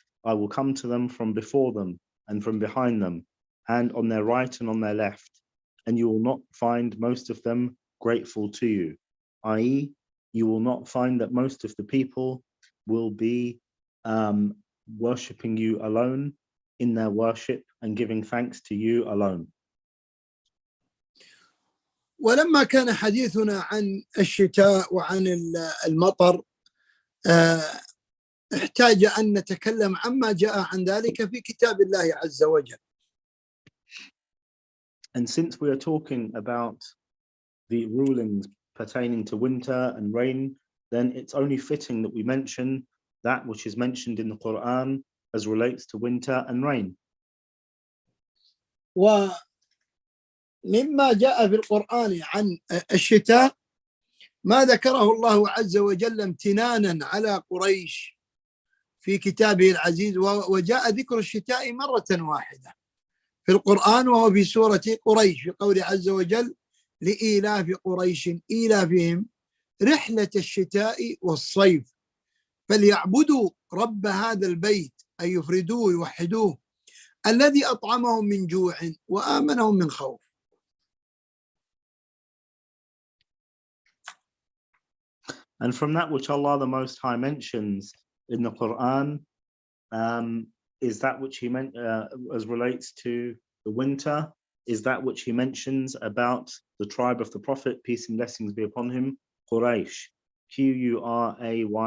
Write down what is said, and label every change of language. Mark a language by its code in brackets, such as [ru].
[en] I will come to them from before them and from behind them, and on their right and on their left, and you will not find most of them grateful to you, i.e. you will not find that most of the people will be worshipping you alone in their worship and giving thanks to you alone. [ar] ولما كان حديثنا عن الشتاء وعن المطر احتاج أن نتكلم عما جاء عن ذلك في كتاب الله عز وجل. [en] And since we are talking about the rulings pertaining to winter and rain, then it's only fitting that we mention that which is mentioned in the Quran as relates to winter and rain. [ar] ومما جاء في القرآن عن الشتاء ما ذكره الله عز وجل امتنانا على قريش في كتابه العزيز، وجاء ذكر الشتاء مرة واحدة في القرآن وهو في سورة قريش في قوله عز وجل لإيلاف قريش إيلافهم رحلة الشتاء والصيف فليعبدوا رب هذا البيت أي يفردوه يوحدوه الذي أطعمهم من جوع وآمنهم من خوف. [en] And from that which Allah the Most High mentions in the Quran is that which he meant as relates to the winter, is that which he mentions about the tribe of the Prophet, peace and blessings be upon him, Quraysh, Q-U-R-A-Y-S-H.